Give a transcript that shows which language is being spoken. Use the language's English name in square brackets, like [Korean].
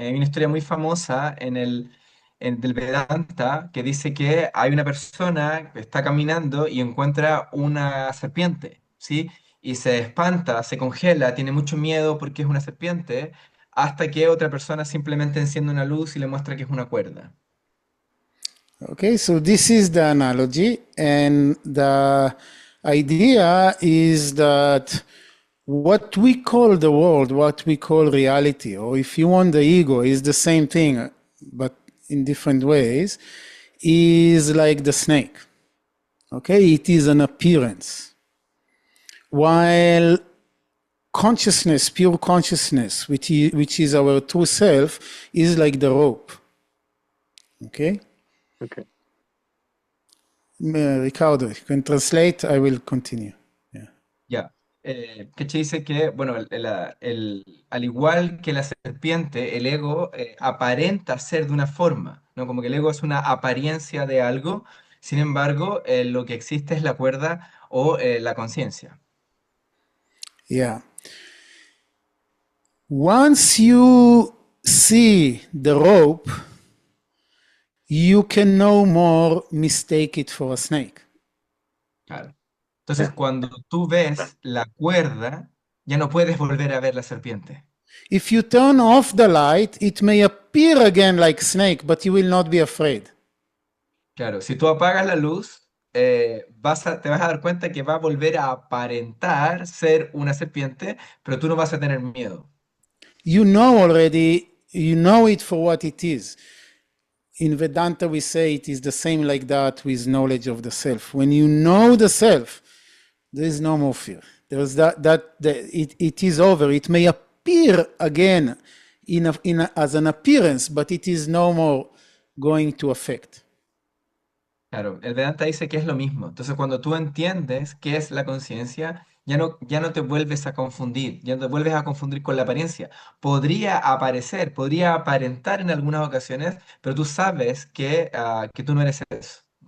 [Spanish] Hay una historia muy famosa del Vedanta que dice que hay una persona que está caminando y encuentra una serpiente, ¿sí? Y se espanta, se congela, tiene mucho miedo porque es una serpiente, hasta que otra persona simplemente enciende una luz y le muestra que es una cuerda. [English] Okay, so this is the analogy, and the idea is that what we call the world, what we call reality, or if you want the ego, is the same thing, but in different ways, is like the snake. Okay, it is an appearance. While consciousness, pure consciousness, which is our true self, is like the rope. Okay? Okay. Ricardo, you can translate, I will continue. [Spanish] Ya. Keche dice que, bueno, al igual que la serpiente, el ego aparenta ser de una forma, ¿no? Como que el ego es una apariencia de algo, sin embargo, lo que existe es la cuerda o la conciencia. [English] Yeah. Once you see the rope, you can no more mistake it for a snake. [Spanish] Claro. Entonces, cuando tú ves la cuerda, ya no puedes volver a ver la serpiente. [English] If you turn off the light, it may appear again like snake, but you will not be afraid. [Spanish] Claro, si tú apagas la luz, te vas a dar cuenta que va a volver a aparentar ser una serpiente, pero tú no vas a tener miedo. [English] You know already, you know it for what it is. In Vedanta, we say it is the same like that with knowledge of the self. When you know the self, there is no more fear. There's it is over. It may appear again as an appearance, but it is no more going to affect. [Spanish] Claro, el Vedanta dice que es lo mismo. Entonces, cuando tú entiendes qué es la conciencia, ya no te vuelves a confundir, ya no te vuelves a confundir con la apariencia. Podría aparecer, podría aparentar en algunas ocasiones, pero tú sabes que tú no eres eso.